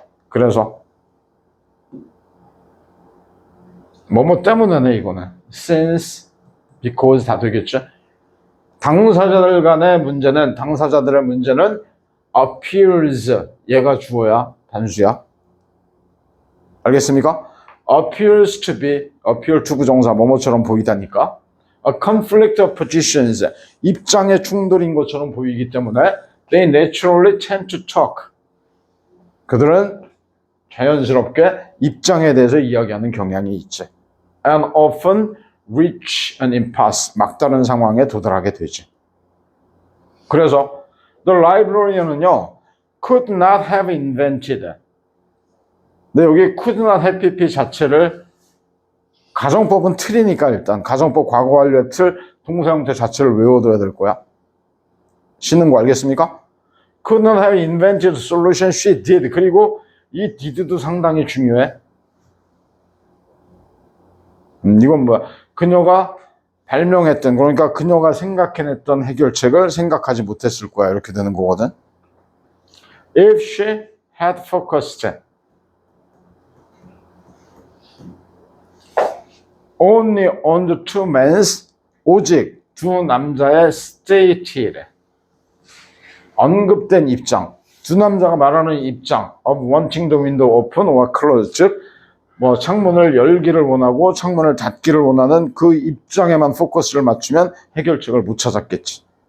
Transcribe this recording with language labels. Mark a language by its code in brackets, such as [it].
[ko] 그래서 뭐뭐 때문에네, 이거는. Since, because 다 되겠죠? 당사자들의 문제는 appears, 얘가 주어야, 단수야. 알겠습니까? appears to be, appear to 부정사, 뭐뭐처럼 보이다니까. [en] a conflict of positions. [ko] 입장의 충돌인 것처럼 보이기 때문에 [en] they naturally tend to talk. [ko] 그들은 자연스럽게 입장에 대해서 이야기하는 경향이 있지. [en] And often reach an impasse. [ko] 막다른 상황에 도달하게 되지. 그래서 the librarian은요, [en] could not have invented. [ko] 근데 여기 could not have pp 자체를 가정법은 틀이니까 일단 가정법 과거 완료의 틀, 동사 형태 자체를 외워둬야 될 거야. 쉬는 거 알겠습니까? [en] Could not have invented solution she did. [ko] 그리고 이 did도 상당히 중요해. 이건 뭐야? 그녀가 발명했던, 그러니까 그녀가 생각해냈던 해결책을 생각하지 못했을 거야. 이렇게 되는 거거든. [en] If she had focused only on the two men's, [ko] 오직 두 남자의 stated, 언급된 입장, 두 남자가 말하는 입장 [en] of wanting the window open or closed, [ko] 즉 뭐 창문을 열기를 원하고 창문을 닫기를 원하는 그 입장에만 포커스를 맞추면 해결책을 못 찾았겠지.